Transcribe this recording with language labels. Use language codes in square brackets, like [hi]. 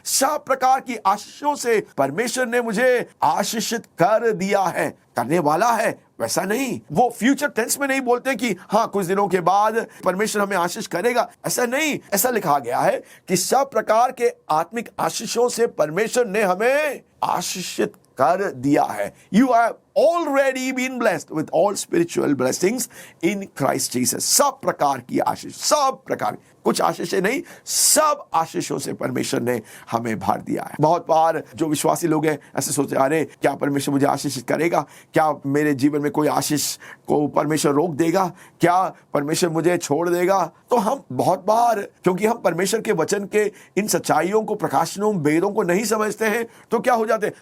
[hi] सब प्रकार की आशीषों से परमेश्वर ने मुझे आशीषित कर दिया है। करने वाला है, वैसा नहीं। वो फ्यूचर टेंस में नहीं बोलते कि हाँ कुछ दिनों के बाद परमेश्वर हमें आशीष करेगा, ऐसा नहीं। ऐसा लिखा गया है कि सब प्रकार के आत्मिक आशीषों से परमेश्वर ने हमें आशीषित कर दिया है। [en] You have already been blessed with all spiritual blessings in Christ Jesus. [hi] सब प्रकार की आशीष, सब प्रकार, कुछ आशीषें नहीं, सब आशीषों से परमेश्वर ने हमें भर दिया है। बहुत बार जो विश्वासी लोग हैं ऐसे सोचते हैं, अरे क्या परमेश्वर मुझे आशीषित करेगा? क्या मेरे जीवन में कोई आशीष को परमेश्वर रोक देगा? क्या परमेश्वर मुझे छोड़ देगा? तो हम बहुत बार, क्योंकि हम परमेश्वर के वचन के इन सच्चाइयों को, प्रकाशनों, वेदों को नहीं समझते हैं, तो क्या हो जाते हैं?